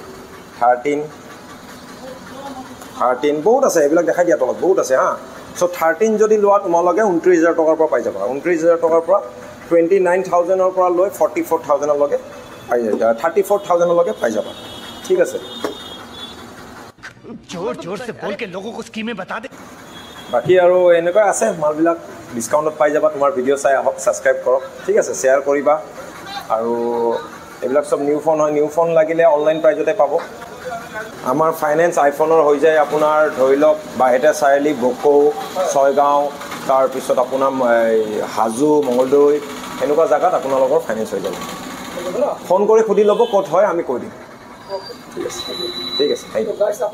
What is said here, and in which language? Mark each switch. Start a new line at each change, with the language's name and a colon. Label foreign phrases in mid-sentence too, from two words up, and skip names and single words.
Assamese: বহুত আছে এইবিলাক দেখাই দিয়া তলত বহুত আছে হা সো 13 যদি লোৱা তোমালোকে 29000 টকাৰ পৰা পাই যাবা 29000 টকাৰ পৰা 29000 ৰ পৰা লৈ 44000 লগে পাই যাবা 34000 লগে পাই যাবা ঠিক আছে
Hindi: जोर जोर से बोल के लोगों को स्कीमें बता दे।
Assamese: বাকী আৰু এনেকুৱা আছে মালবিলাক ডিছকাউণ্টত পাই যাবা তোমাৰ ভিডিঅ' চাই আহক ছাবস্ক্ৰাইব কৰক ঠিক আছে শ্বেয়াৰ কৰিবা আৰু এইবিলাক চব
English: new phone
Assamese: হয়
English: new phone
Assamese: লাগিলে
English: online price
Assamese: পাব আমাৰ ফাইনেন্স আইফোনৰ হৈ যায় আপোনাৰ ধৰি লওক বাহেতে চাৰিআলি বকৌ ছয়গাঁও তাৰপিছত আপোনাৰ হাজো মঙলদৈ এনেকুৱা জেগাত আপোনালোকৰ ফাইনেন্স হৈ যাব ফোন কৰি সুধি ল'ব ক'ত হয় আমি কৈ দিম ঠিক আছে
English: thank you